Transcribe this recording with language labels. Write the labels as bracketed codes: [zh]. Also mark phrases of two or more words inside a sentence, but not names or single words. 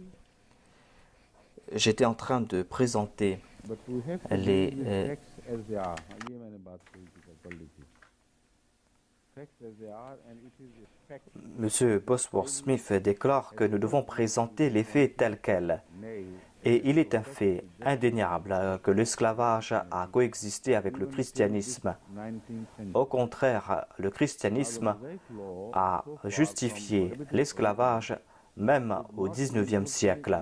[fr] J'étais en train de présenter [en] But we have [fr] les [en] facts as they are [ur] یہ میں نے بات کہی تھی پڑھ لی تھی [en] facts as they are and it is a fact [fr] Monsieur Bosworth Smith déclare que nous devons présenter les faits tels quels. Et il est un fait indéniable que l'esclavage a coexisté avec le christianisme. Au contraire, le christianisme a justifié l'esclavage même au XIXe siècle.